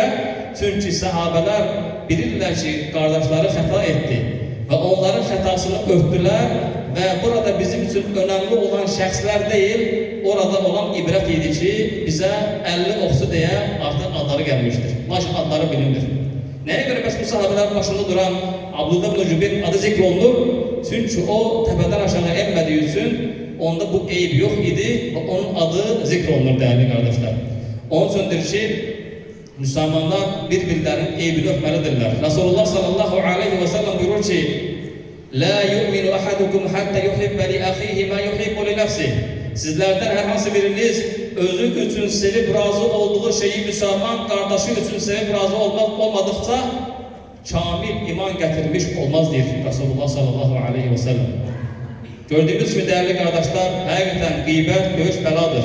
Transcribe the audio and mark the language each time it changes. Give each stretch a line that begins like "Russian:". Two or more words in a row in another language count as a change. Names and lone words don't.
Azerbaijani: Çünki sahabələr bilirlər ki, qardaşları xəta etdi və onların xətasını örtdülər və burada bizim üçün önemli olan şəxslər deyil, orada olan ibrət idi ki, bizə 50 oxçu deyə artıq adları gəlmişdir. Lakin adları bilinmir. Nəyə görə bəs bu sahabələr başında duran Abdullah ibn Cübeyr adı zikr olunur? Çünki o təpədən aşağı enmədiyi üçün onda bu eyb yox idi və onun adı zikr olunur
Turkish: değerli kardeşler.
Azerbaijani: Onun üçündür ki, Müslümanlar bir-birlərin eybini öpməlidirlər. Resulullah
Arabic: صلى الله عليه وسلم
Azerbaijani: buyurur ki,
Arabic: لا يؤمن أحدكم حتى يحب لأخيه ما يحب لنفسه.
Turkish: Sizlerden her hansı biriniz
Azerbaijani: özü üçün
Turkish: sevip razı olduğu şeyi Müslüman kardeşi için sevip razı olmadıkça kamil iman getirmiş olmaz diyor Resulullah
Arabic: صلى الله عليه وسلم.
Turkish: Gördüğümüz gibi değerli kardeşler, hakikaten gıybet, dövüş beladır.